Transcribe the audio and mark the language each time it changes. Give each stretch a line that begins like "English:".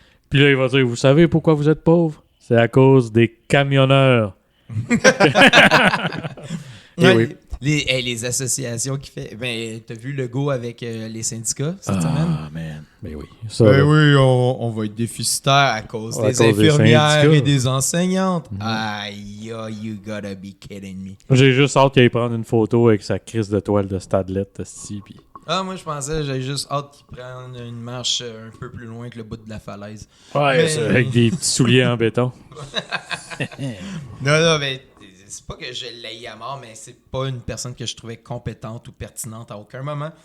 French: Puis là, il va dire, vous savez pourquoi vous êtes pauvre? C'est à cause des camionneurs. Eh Ouais, oui. les associations qui fait. Ben, t'as vu le go avec les syndicats cette semaine? Ah, man. Mais oui. Ça, Ben là. oui, on va être déficitaire à cause À des cause des infirmières syndicats. et des enseignantes.
English: Aïe, you gotta be kidding me.
French: J'ai juste hâte qu'il aille prendre une photo avec sa crise de toile de Stadlet, esti, puis... Ah, moi, je pensais, j'avais juste hâte qu'ils prennent une marche un peu plus loin que le bout de la falaise. Ouais, Mais- ça, avec des petits souliers en béton. Non, mais c'est pas que je l'ai à mort, mais c'est pas une personne que je trouvais compétente ou pertinente à aucun moment.